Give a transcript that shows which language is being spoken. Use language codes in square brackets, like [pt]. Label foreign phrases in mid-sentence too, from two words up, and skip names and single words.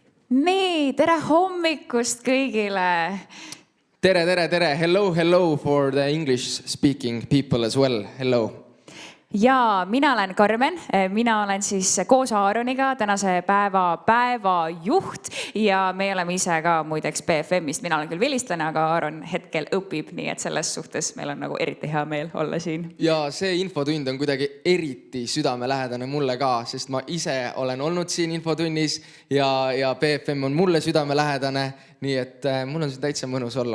[et] Nii, tere hommikust kõigile! Tere, tere, tere. [en] Hello for the English speaking people as well. Hello. [et] Ja mina olen Karmen, mina olen siis koos Aaroniga tänase päeva juht ja me oleme ise ka muideks BFM-ist. Mina olen küll vilistlane, aga Aaron hetkel õpib, nii et selles suhtes meil on nagu eriti hea meel olla siin. Ja see infotund on kuidagi eriti südamelähedane mulle ka, sest ma ise olen olnud siin infotunnis ja BFM on mulle südamelähedane, nii et mul on siin täitsa mõnus olla.